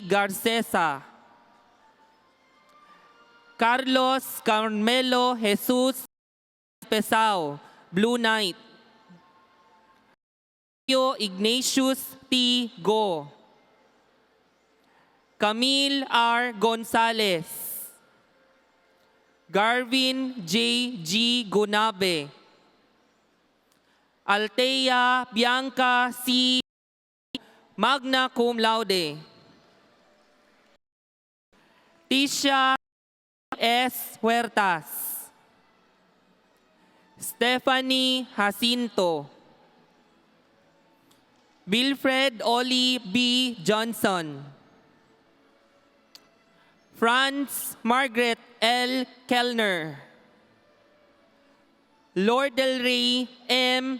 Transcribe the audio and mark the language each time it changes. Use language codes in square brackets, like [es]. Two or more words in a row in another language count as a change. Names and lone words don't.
[en] Garcesa, Carlos Carmelo Jesus Pesao, Blue Knight, Ignatius T. Go, Camille R. Gonzalez, Garvin J. G. Gunabe, Althea Bianca C. [la] magna cum laude, Tisha S. [en] Huertas, Stephanie Jacinto, Wilfred Oli B. Johnson, Franz Margaret L. Kellner, Lord Del Rey M.